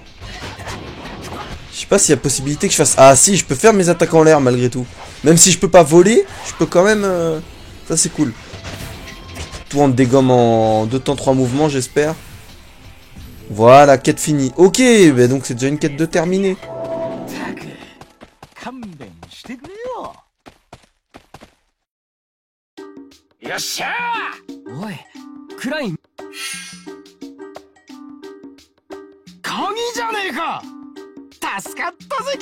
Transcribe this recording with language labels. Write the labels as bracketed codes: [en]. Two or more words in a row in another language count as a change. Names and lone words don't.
[fr] Je sais pas s'il y a possibilité que je fasse... Ah si, je peux faire mes attaques en l'air malgré tout. Même si je peux pas voler, je peux quand même... Ça c'est cool. Tout en dégomme en 2 temps 3 mouvements, j'espère. Voilà, quête finie. Ok, bah donc c'est déjà une quête de terminée. [ja] ったく勘弁してくれよ。よっしゃー。おいクライン鍵じゃねえか。助かったぜ。